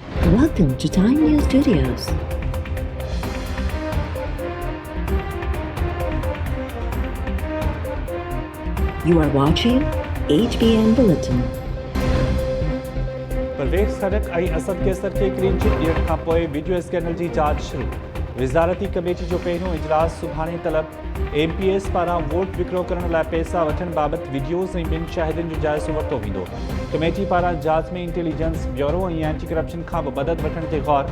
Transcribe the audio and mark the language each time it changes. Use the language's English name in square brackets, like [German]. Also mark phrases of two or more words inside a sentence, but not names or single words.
[English] Welcome to Time News Studios. You are watching HBN Bulletin. [Sindhi] परवेज़ खड़क ऐं असद कैसर खे क्लीन चिट ॾियण खां पोइ वीडियो स्कैनल जी जांच शुरू। विज़ारती कमेटी जो पहिरियों इजलास सुभाणे तलब। MPS पारां वोट विकिरो करण लाइ पैसा वठण बाबति वीडियोज़ ऐं ॿिनि शाहिदनि जो जाइज़ो वरितो वेंदो। कमेटी पारां जांच में इंटेलिजेंस ब्यूरो ऐं एंटी करप्शन खां बि मदद वठण ते गौर।